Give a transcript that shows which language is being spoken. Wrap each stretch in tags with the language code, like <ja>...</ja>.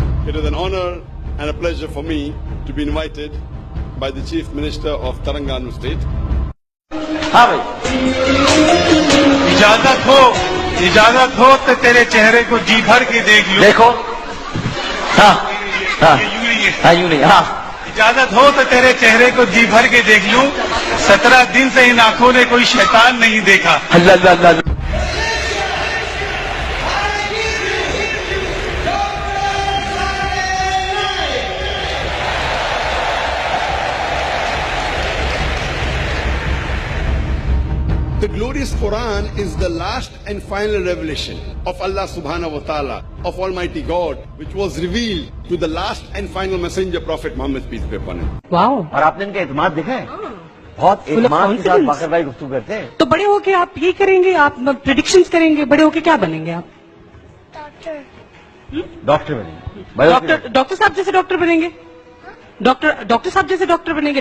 <en>It is an honor and a pleasure for me to be invited by the Chief Minister of Telangana State.</en> <hi>हाँ भाई. इजाजत हो तो तेरे चेहरे को जी भर के देख लूं. देखो. हाँ हाँ यूं यूं नहीं. हाँ. इजाजत हो तो तेरे चेहरे को जी भर के देख लूं. 17 दिन से इन आंखों ने कोई शैतान नहीं देखा. अल्लाह अल्लाह अल्लाह.</hi> <en>The glorious Quran is the last and final revelation of Allah subhanahu wa ta'ala, of Almighty God, which was revealed to the last and final messenger, Prophet Muhammad, peace be upon him. Wow.</en> <hi>और आपने इनका एतमाद देखा है? बहुत एतमाद के साथ बाकर भाई गुफ्तगू करते हैं. तो बड़े होके आप ये करेंगे, आप प्रेडिक्शंस करेंगे, बड़े होके क्या बनेंगे आप? डॉक्टर बनेंगे. डॉक्टर साहब जैसे डॉक्टर बनेंगे? डॉक्टर साहब जैसे डॉक्टर बनेंगे?</hi>